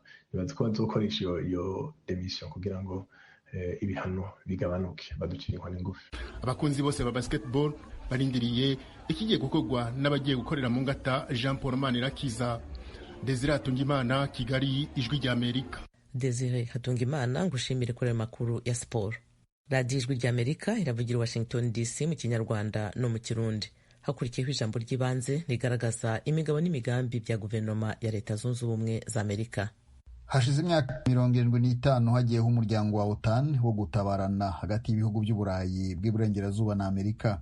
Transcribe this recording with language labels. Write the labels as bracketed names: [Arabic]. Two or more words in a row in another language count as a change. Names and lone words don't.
[Rundi] Nibaza ko bazokoresha iyo demission kugira ngo ibihano bigabanuke baducira inkoni ngufi. [Kinyarwanda] Abakunzi bose ba basketball barindiriye ikigiye gukorwa n'abagiye gukorera mu ngata. Jean Paul Manirakiza, Desire Hatungimana, Kigali, Ijwi rya Amerika. Desire Hatungimana, ngushimire kuri makuru ya sport. Radio Ijwi rya Amerika iravugira Washington DC mu Kinyarwanda no mu Kirundi. Hakurikiyeho ijambo ry'ibanze rigaragaza imigabo n'imigambi bya guverinoma ya Leta Zunze Ubumwe za Amerika. Hashize imyaka 75 hagiyeho umuryango wa OTAN wo gutabarana hagati y'ibihugu by'Uburayi bw'iburengerazuba na Amerika.